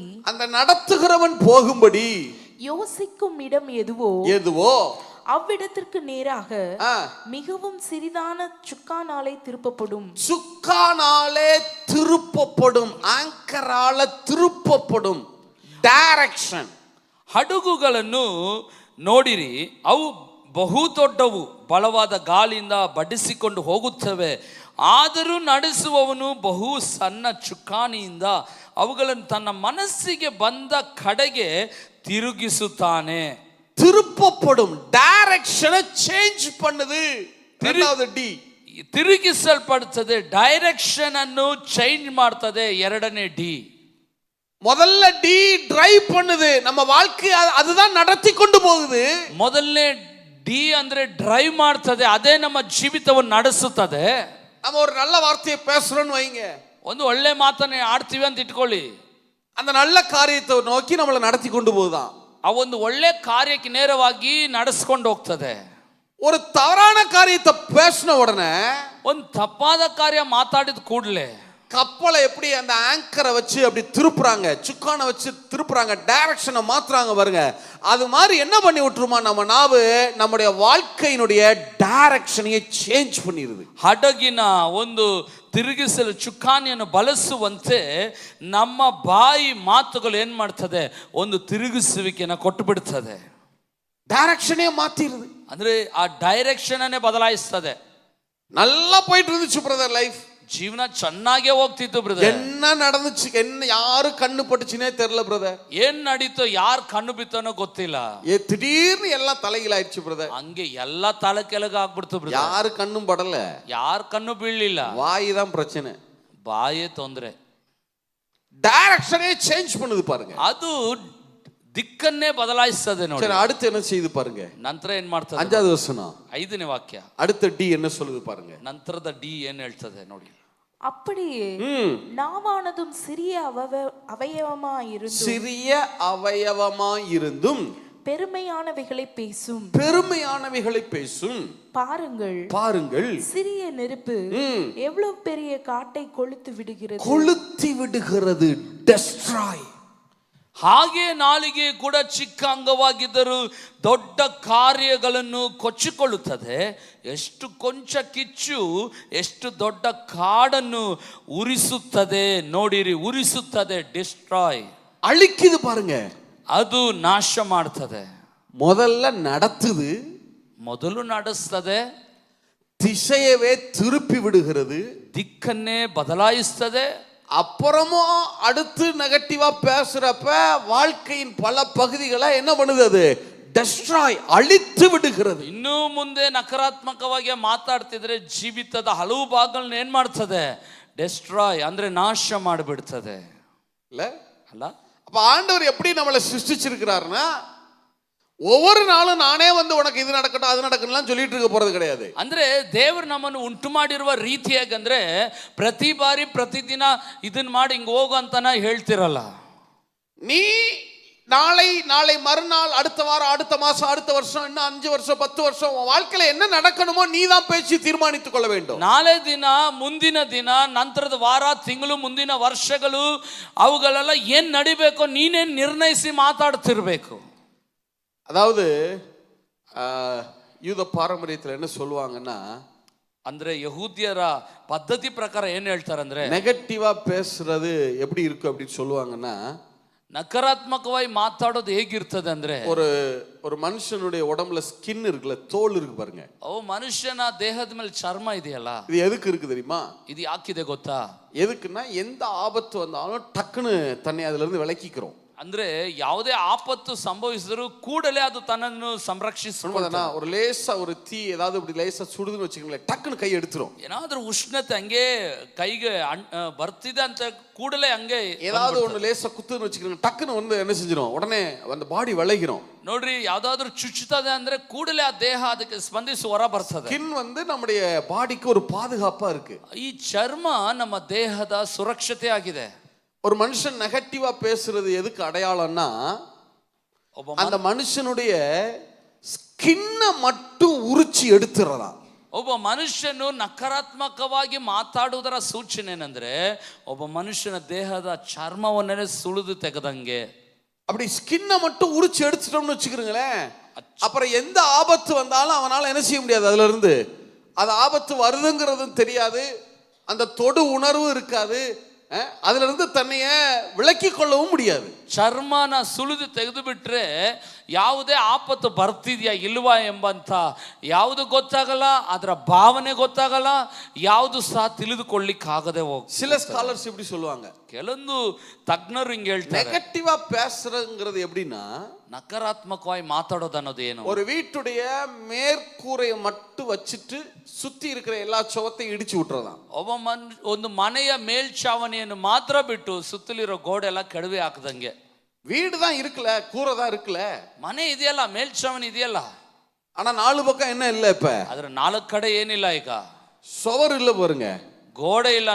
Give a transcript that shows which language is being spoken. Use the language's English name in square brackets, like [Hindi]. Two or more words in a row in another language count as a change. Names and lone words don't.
[Tamil] அந்த நடத்துகிறவன் போகும்படி யோசிக்கும் இடம் எதுவோ அவ்விடத்திற்கு நேராக ஆ, மிகவும் சிறிதான சுக்கானாலே திருப்பப்படும். சுக்கானாலே திருப்பப்படும், ஆங்கரால திருப்பப்படும். டைரக்ஷன். [Kannada] ಹಡಗುಗಳನ್ನು ನೋಡಿರಿ, ಅವು ಬಹು ದೊಡ್ಡವು, ಬಲವಾದ ಗಾಳಿಯಿಂದ ಬಡಿಸಿಕೊಂಡು ಹೋಗುತ್ತವೆ. ಆದರೂ ನಡೆಸುವವನು ಬಹು ಸಣ್ಣ ಚುಕ್ಕಾಣಿಯಿಂದ ಅವುಗಳನ್ನು ತನ್ನ ಮನಸ್ಸಿಗೆ ಬಂದ ಕಡೆಗೆ ತಿರುಗಿಸುತ್ತಾನೆ. [Tamil] திருப்பப்படும், [English] direction change [Tamil] பண்ணுது. இரண்டாவது டி. [Kannada] ತಿರುಗಿಸಲ್ಪಡುತ್ತದೆ, ಡೈರೆಕ್ಷನ್ ಅನ್ನು ಚೇಂಜ್ ಮಾಡ್ತದೆ. ಎರಡನೇ ಡಿ. [Tamil] முதல்ல [English] D drive [Tamil] பண்ணுது, நம்ம வாழ்க்கை அதுதான் நடத்தி கொண்டு போகுது. [Kannada] ಮೊದಲನೇ ಡಿ ಅಂದ್ರೆ ಡ್ರೈವ್ ಮಾಡ್ತದೆ, ಅದೇ ನಮ್ಮ ಜೀವಿತವನ್ನು ನಡೆಸುತ್ತದೆ. [Tamil] நம்ம ஒரு நல்ல வார்த்தையை பேசுறோம்னு வைங்க, [Kannada] ಒಂದು ಒಳ್ಳೆ ಮಾತನ್ನ ಆಡ್ತೀವಿ ಅಂತ ಇಟ್ಕೊಳ್ಳಿ, [Tamil] அந்த நல்ல காரியத்தை நோக்கி நம்மளை நடத்தி கொண்டு போகுதான். [Kannada] ಆ ಒಂದು ಒಳ್ಳೆ ಕಾರ್ಯಕ್ಕೆ ನೇರವಾಗಿ ನಡೆಸ್ಕೊಂಡು ಹೋಗ್ತದೆ. [Tamil] ஒரு தவறான காரியத்தை பேசின உடனே, [Kannada] ಒಂದು ತಪ್ಪಾದ ಕಾರ್ಯ ಮಾತಾಡಿದ ಕೂಡಲೇ [Tamil] கப்பலை எப்படி அந்த ஆங்கரை வச்சு அப்படி திருப்புறாங்க, சுக்கானை வச்சு திருப்புறாங்க, டைரக்ஷனை மாத்துறாங்க பாருங்க. அது மாதிரி என்ன பண்ணி விட்டுருமா நம்ம நாவு, நம்முடைய வாழ்க்கையினுடைய [English] direction change [Tamil] பண்ணிடுது. [Kannada] ಹಡಗಿನ ಒಂದು ತಿರುಗಿಸಲು ಚುಕ್ಕಾಣಿಯನ್ನು ಬಳಸುವಂತೆ ನಮ್ಮ ಬಾಯಿ ಮಾತುಗಳು ಏನ್ ಮಾಡ್ತದೆ, ಒಂದು ತಿರುಗಿಸುವಿಕೆನ ಕೊಟ್ಟು ಬಿಡ್ತದೆ. [Tamil] டைரக்ஷனே மாத்திடுது. [Kannada] ಅಂದ್ರೆ ಆ ಡೈರೆಕ್ಷನ್ ಅನ್ನೇ ಬದಲಾಯಿಸ್ತದೆ. [Tamil] நல்லா போயிட்டு இருந்துச்சு [English] brother life, [Kannada] ಜೀವನ ಚೆನ್ನಾಗೇ ಹೋಗ್ತಿತ್ತು ಬ್ರದರ್. [Tamil] என்ன நடந்துச்சு, என்ன யாரு கண்ணு பட்டுச்சுனே தெரியல பிரதர். [Kannada] ಏನ್ ನಡೀತೋ, ಯಾರು ಕಣ್ಣು ಬಿತ್ತನೋ ಗೊತ್ತಿಲ್ಲ. [Tamil] திடீர்னு எல்லாம் தலைகீழாயிடுச்சு பிரதர். [Kannada] ಹಂಗೆ ಎಲ್ಲ ತಲೆ ಕೆಳಗ ಆಗ್ಬಿಡ್ತು ಬ್ರದರ್. [Tamil] யாரு கண்ணும் படல, [Kannada] ಯಾರ ಕಣ್ಣು ಬೀಳಲಿಲ್ಲ, [Tamil] வாய் தான் பிரச்சனை. [Kannada] ಬಾಯೇ ತೊಂದ್ರೆ. [English] direction change [Tamil] பண்ணுது பாருங்க. [Kannada] ಅದು ದಿಕ್ಕನ್ನೇ ಬದಲಾಯಿಸ್ತದೆ ನೋಡಿ. [Tamil] சரி, அடுத்து என்ன செய்யுது பாருங்க. [Kannada] ನಂತರ ಏನ್ ಮಾಡ್ತದೆ, [Tamil] 5வது வசனம் [Kannada] 5ನೇ ವಾಕ್ಯ. [Tamil] அடுத்த டி என்ன சொல்லுது பாருங்க. [Kannada] ನಂತರದ ಡಿ ಏನ್ ಹೇಳ್ತದೆ ನೋಡಿ. [Tamil] அப்படியே நாவானதும் சிறிய அவயவமாயிருந்தும் சிறிய அவயவமாயிருந்தும் பெருமையானவைகளை பேசும். பெருமையானவைகளை பேசும். பாருங்கள், பாருங்கள், சிறிய நெருப்பு எவ்வளவு பெரிய காட்டை கொளுத்து விடுகிறது. கொளுத்தி விடுகிறது, டெஸ்ட்ராய். [Kannada] ಹಾಗೆ ನಾಲಿಗೆ ಕೂಡ ಚಿಕ್ಕ ಅಂಗವಾಗಿದ್ದರೂ ದೊಡ್ಡ ಕಾರ್ಯಗಳನ್ನು ಕೊಚ್ಚಿಕೊಳ್ಳುತ್ತದೆ. ಎಷ್ಟು ಕೊಂಚ ಕಿಚ್ಚು ಎಷ್ಟು ದೊಡ್ಡ ಕಾಡನ್ನು ಉರಿಸುತ್ತದೆ. ನೋಡಿರಿ, ಉರಿಸುತ್ತದೆ, ಡಿಸ್ಟ್ರಾಯ್, [Tamil] அழிக்குது பாருங்க. [Kannada] ಅದು ನಾಶ ಮಾಡ್ತದೆ. [Tamil] முதல்ல நடத்துது, [Kannada] ಮೊದಲು ನಡೆಸ್ತದೆ, [Tamil] திசையவே திருப்பி விடுகிறது, [Kannada] ದಿಕ್ಕನ್ನೇ ಬದಲಾಯಿಸ್ತದೆ. [Tamil] அப்புறமும் அடுத்து நெகட்டிவா பேசுறப்ப வாழ்க்கையின் பல பகுதிகளை என்ன பண்ணுது, அது டெஸ்ட்ராய், அழித்து விடுகிறது. [Kannada] ಇನ್ನು ಮುಂದೆ ನಕಾರಾತ್ಮಕವಾಗಿ ಮಾತಾಡ್ತಿದ್ರೆ ಜೀವಿತದ ಹಲವು ಭಾಗಗಳನ್ನ ಏನ್ ಮಾಡ್ತದೆ, ಡೆಸ್ಟ್ರಾಯ್ ಅಂದ್ರೆ ನಾಶ ಮಾಡಿಬಿಡ್ತದೆ. [Tamil] இல்ல [Kannada] ಅಲ್ಲ, [Tamil] அப்ப ஆண்டவர் எப்படி நம்மளை சிருஷ்டிச்சிருக்கிறாருன்னா, ஒவ்வொரு நாளும் நானே வந்து உனக்கு இது நடக்கட்டும் அது நடக்கணும்லாம் சொல்லிட்டு இருக்க போறது கிடையாது. [Kannada] ಅಂದ್ರೆ ದೇವರು ನಮ್ಮನ್ನು ಉಂಟು ಮಾಡಿರುವ ರೀತಿಯಾಗಿ ಅಂದ್ರೆ ಪ್ರತಿ ಬಾರಿ ಪ್ರತಿದಿನ ಇದನ್ನ ಮಾಡಿ ಹಿಂಗ್ ಹೋಗು ಅಂತಾನ ಹೇಳ್ತಿರಲ್ಲ. [Tamil] நீ நாளை மறுநாள், அடுத்த வாரம், அடுத்த மாசம், அடுத்த வருஷம், இன்னும் 5 வருஷம் 10 வருஷம் உன் வாழ்க்கையில என்ன நடக்கணுமோ நீ தான் பேசி தீர்மானித்துக் கொள்ள வேண்டும். [Kannada] ನಾಳೆ ದಿನ, ಮುಂದಿನ ದಿನ, ನಂತರದ ವಾರ, ತಿಂಗಳು, ಮುಂದಿನ ವರ್ಷಗಳು ಅವುಗಳೆಲ್ಲ ಏನ್ ನಡಿಬೇಕೋ ನೀನೇ ನಿರ್ಣಯಿಸಿ ಮಾತಾಡ್ತಿರ್ಬೇಕು. [Tamil] அதாவது யூத பாரம்பரியத்தில் என்ன சொல்லுவாங்கன்னா, [Kannada] ಅಂದ್ರೆ ಯಹೂದ್ಯರ ಪದ್ಧತಿ ಪ್ರಕಾರ ಏನ್ ಹೇಳ್ತಾರಂದ್ರೆ, [Tamil] நெகட்டிவா பேசுறது எப்படி இருக்கு அப்படின்னு சொல்லுவாங்கன்னா, [Kannada] ನಕಾರಾತ್ಮಕವಾಗಿ ಮಾತಾಡೋದು ಹೇಗಿರ್ತದೆ ಅಂದ್ರೆ, [Tamil] ஒரு மனுஷனுடைய உடம்புல ஸ்கின் இருக்குல்ல, தோல் இருக்கு பாருங்க. [Kannada] ಅವು ಮನುಷ್ಯನ ದೇಹದ ಮೇಲೆ ಚರ್ಮ ಇದೆಯಲ್ಲ, [Tamil] இது எதுக்கு இருக்கு தெரியுமா? [Kannada] ಇದು ಯಾಕಿದೆ ಗೊತ್ತಾ? [Tamil] எதுக்குன்னா எந்த ஆபத்து வந்தாலும் டக்குன்னு தன்னை அதுல இருந்து விலக்கிக்கிறோம். [Kannada] ಅಂದ್ರೆ ಯಾವುದೇ ಆಪತ್ತು ಸಂಭವಿಸಿದ್ರು ಕೂಡಲೇ ಅದು ತನ್ನನ್ನು ಸಂರಕ್ಷಿಸುತ್ತದೆ. [Tamil] ஒரு லேசா ஒரு தீ ஏதாவது இப்படி லேசா சுடுதுன்னு வச்சுக்கோங்களேன், டக்குன்னு கை எடுத்துரும். [Kannada] ಏನಾದ್ರೂ ಉಷ್ಣತೆ ಹಂಗೆ ಕೈಗೆ ಬರ್ತಿದೆ ಅಂತ ಕೂಡಲೇ ಹಂಗೆ [Tamil] ஏதாவது ஒண்ணு லேசா குத்துன்னு வச்சுக்கோங்க, டக்குன்னு வந்து என்ன செஞ்சிடும், உடனே அந்த பாடி விளைகிறோம். [Kannada] ನೋಡ್ರಿ, ಯಾವ್ದಾದ್ರು ಚುಚ್ಚುತ್ತದೆ ಅಂದ್ರೆ ಕೂಡಲೇ ಆ ದೇಹ ಅದಕ್ಕೆ ಸ್ಪಂದಿಸಿ ಹೊರ ಬರ್ತದೆ. [Tamil] ஸ்கின் வந்து நம்முடைய பாடிக்கு ஒரு பாதுகாப்பா இருக்கு. [Kannada] ಈ ಚರ್ಮ ನಮ್ಮ ದೇಹದ ಸುರಕ್ಷತೆ ಆಗಿದೆ. [Tamil] ஒரு மனுஷன் நெகட்டிவா பேசுறது எதுக்கு அடையாளம்னா, அந்த மனுஷனுடைய ஸ்கின்ன மட்டும் உரிச்சி எடுத்துறதா. [Kannada] ಒಬ್ಬ ಮನುಷ್ಯನು ನಕಾರಾತ್ಮಕವಾಗಿ ಮಾತಾಡುವುದರ ಸೂಚನೆ ಏನಂದ್ರೆ, ಒಬ್ಬ ಮನುಷ್ಯನ ದೇಹದ ಚರ್ಮವನ್ನೇ ಸುಳಿದು ತೆಗೆದಂಗೆ. [Tamil] அப்படி ஸ்கின்ன மட்டும் உரிச்சு எடுத்துட்டோம்னு வச்சுக்கிறீங்களேன், அப்புறம் எந்த ஆபத்து வந்தாலும் அவனால என்ன செய்ய முடியாது, அதுல இருந்து அது ஆபத்து வருதுங்கிறதும் தெரியாது, அந்த தொடு உணர்வு இருக்காது, அதுல இருந்து தன்னைய விலக்கி கொள்ளவும் முடியாது. [Kannada] ಚರ್ಮನ ಸುಲಿದು ತೆಗೆದು ಬಿಟ್ರೆ ಯಾವುದೇ ಆಪತ್ತು ಬರ್ತಿದ್ಯಾ ಇಲ್ವಾ ಎಂಬಂತ ಯಾವುದು ಗೊತ್ತಾಗಲ್ಲ, ಅದರ ಭಾವನೆ ಗೊತ್ತಾಗಲ್ಲ, ಯಾವುದು ಸಹ ತಿಳಿದುಕೊಳ್ಳಿಕ್ಕಾಗದೆ ಹೋಗ್ತದೆ. [Tamil] சில ஸ்காலர்ஸ் இப்படி சொல்லுவாங்க, [Kannada] ಕೆಲವೊಂದು ತಜ್ಞರು ಹಿಂಗೆ ಹೇಳ್ತಾರೆ, [Tamil] நெகட்டிவா பேசுறதுங்கிறது எப்படின்னா, [Kannada] ನಕಾರಾತ್ಮಕವಾಗಿ ಮಾತಾಡೋದು ಅನ್ನೋದು ಏನು, [Tamil] ஒரு வீட்டுடைய மேற்கூரையை மட்டும் வச்சுட்டு சுத்தி இருக்கிற எல்லா சுவத்தையும் இடிச்சு விட்டுறதான். [Kannada] ಒಂದು ಮನೆಯ ಮೇಲ್ಛಾವಣಿಯನ್ನು ಮಾತ್ರ ಬಿಟ್ಟು ಸುತ್ತಲಿರೋ ಗೋಡೆ ಎಲ್ಲ ಕೆಡವಿ ಹಾಕದಂಗೆ. [Tamil] வீடு தான் இருக்குல்ல, கூரை தான் இருக்குல்ல, [Kannada] ಮನೆ ಇದೆಯಲ್ಲ, ಮೇಲ್ಛಾವಣಿ ಇದೆಯಲ್ಲ, [Tamil] ஆனா நாலு பக்கம் என்ன இல்ல, இப்ப [Kannada] ಅದ್ರ ನಾಲ್ಕು ಕಡೆ ಏನಿಲ್ಲ, ಈಗ [Tamil] சுவர் இல்ல பாருங்க, [Kannada] ಗೋಡೆ ಇಲ್ಲ.